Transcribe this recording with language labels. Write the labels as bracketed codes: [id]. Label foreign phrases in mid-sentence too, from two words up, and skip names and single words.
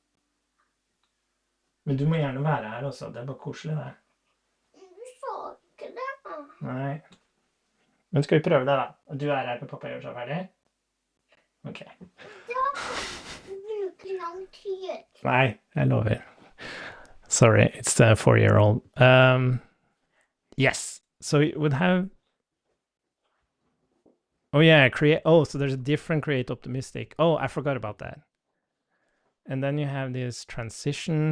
[no] Men du må gjerne være her også. Det er bare koselig det. Du sa ikke det. Nei. Men skal vi prøve det da? Du er her til pappa gjør seg ferdig? Ok. Da bruker lang tid. Nei, jeg lover. [en] Sorry, it's the 4-year-old. Yes, so it would have... Oh yeah, create... Oh, so there's a different create optimistic. Oh, I forgot about that. And then you have this transition.